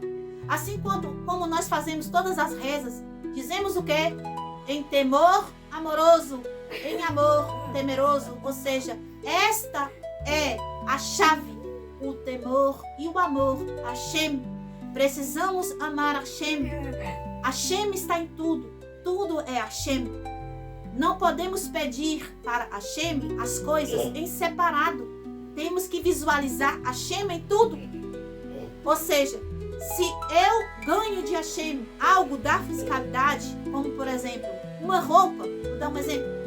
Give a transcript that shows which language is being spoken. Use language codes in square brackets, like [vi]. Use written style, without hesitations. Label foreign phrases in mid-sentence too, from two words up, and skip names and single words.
[pt] Assim como nós fazemos todas as rezas, dizemos o quê? Em temor amoroso, em amor temeroso. Ou seja, esta é a chave, o temor e o amor. Hashem. Precisamos amar Hashem. Hashem está em tudo. Tudo é Hashem. Não podemos pedir para Hashem as coisas em separado. Temos que visualizar Hashem em tudo. Ou seja, se eu ganho de Hashem algo da fiscalidade, como por exemplo, uma roupa, vou dar um exemplo.